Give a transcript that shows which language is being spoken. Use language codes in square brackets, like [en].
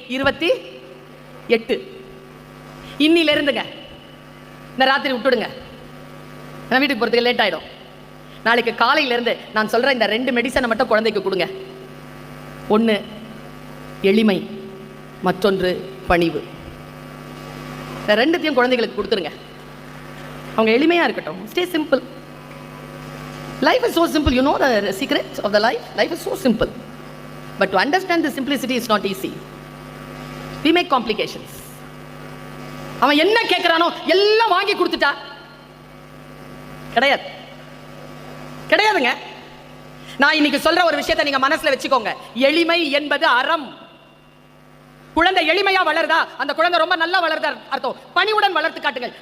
[ta] 28. இன்னிலிருந்துங்க இந்த ராத்திரி விட்டுடுங்க, நான் வீட்டுக்கு போறதுக்கு லேட் ஆயிடும். நாளைக்கு காலையில இருந்து நான் சொல்ற இந்த 2 மெடிசனை மட்டும் குழந்தைக்கு கொடுங்க. ஒன்று எளிமை, மற்றொன்று பணிவு. இந்த 2த்தையும் குழந்தைகளுக்கு கொடுத்துருங்க. அவங்க எளிமையா இருக்கட்டும். [en] Stay simple. Life is so simple. You know the secret of the life? Life is so simple. But to understand the simplicity is not easy. We make complications. [ta] அவன் என்ன கேட்கிறானோ எல்லாம் வாங்கி கொடுத்துட்டா கிடையாது, கிடையாதுங்க. நான் இன்னைக்கு சொல்ற ஒரு விஷயத்தை நீங்க மனசுல வச்சுக்கோங்க. எளிமை என்பது அறம். குழந்தை எளிமையா வளருதா, அந்த குழந்தை ரொம்ப நல்லா வளர்தா அர்த்தம். பணிவுடன் வளர்த்து காட்டுங்கள்.